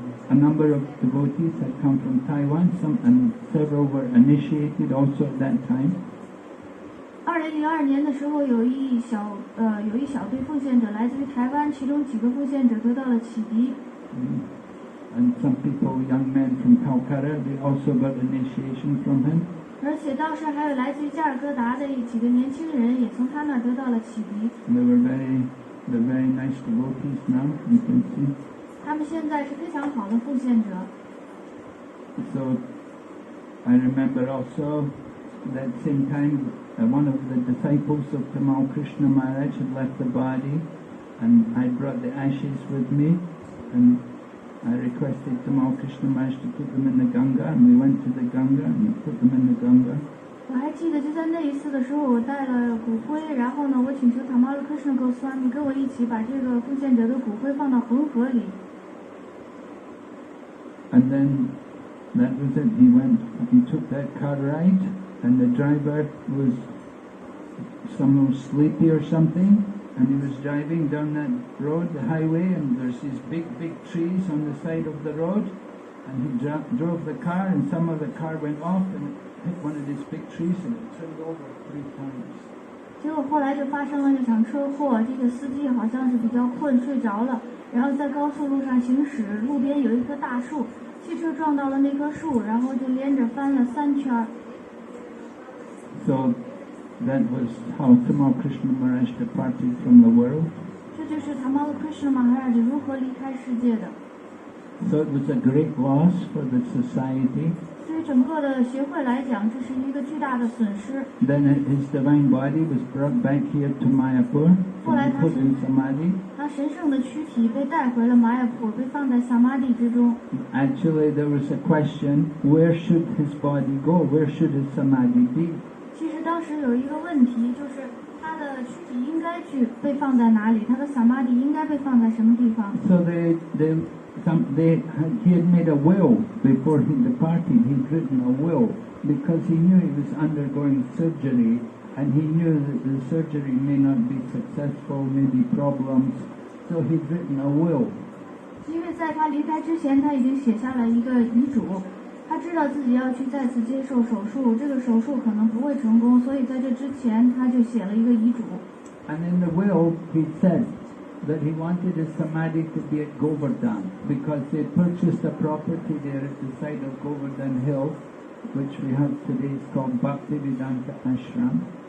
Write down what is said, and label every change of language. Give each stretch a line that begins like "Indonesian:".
English: A number of devotees had come from Taiwan, and several were initiated also at that time.
Chinese: 2002年的时候，有一小队奉献者来自于台湾，其中几个奉献者得到了启迪。
English: And some people, young men from Calcutta, they also got initiation from him.
Chinese: 而且当时还有来自于加尔各答的几个年轻人，也从他那儿得到了启迪。
English: They're very nice devotees now, you can see.
Chinese: 他们现在是非常好的奉献者。
English: So I remember also that same time one of the disciples of Tamal Krishna Maharaj had left the body, and I brought the ashes with me, and I requested Tamal Krishna Maharaj to put them in the Ganga, and we went to the Ganga and put them in the Ganga.
Chinese: 我还记得就在那一次的时候，我带了骨灰，然后呢，我请求Tamal Krishna Goswami跟我一起把这个奉献者的骨灰放到恒河里。
English: And then that was it. He took that car ride, and the driver was somehow sleepy or something, and he was driving down that road, the highway, and there's these big trees on the side of the road, and he drove the car, and some of the car went off and hit one of these big trees, and it turned over 3 times.
Chinese: 结果后来就发生了这场车祸，这个司机好像是比较困，睡着了，然后在高速路上行驶，路边有一棵大树，汽车撞到了那棵树，然后就连着翻了3圈。
English: So that was how Tamal Krishna Maharaj departed from the world.
Chinese: 这就是Tamal Krishna Maharaj如何离开世界的。
English: So it was a great loss for the society.
Chinese: 对于整个的协会来讲，这是一个巨大的损失。
English: Then his divine body was brought back here to Mayapur to be put in Samadhi.
Chinese: 他神圣的躯体被带回了玛雅普，被放在萨玛地之中。
English: Actually, there was a question, where should his body go? Where should his Samadhi be?
Chinese: 其实当时有一个问题，就是他的躯体应该去被放在哪里？他的萨玛地应该被放在什么地方？
English: So he had made a will before he departed. He'd written a will because he knew he was undergoing surgery, and he knew that the surgery may not be successful, maybe problems. So he'd written a will.
Chinese: 因为在他离开之前，他已经写下了一个遗嘱。他知道自己要去再次接受手术，这个手术可能不会成功，所以在这之前他就写了一个遗嘱。
English: And in the will, he said that he wanted his samadhi to be at Govardhan because they purchased a property there at the side of Govardhan Hill, which we have today is called Bhaktivedanta Ashram.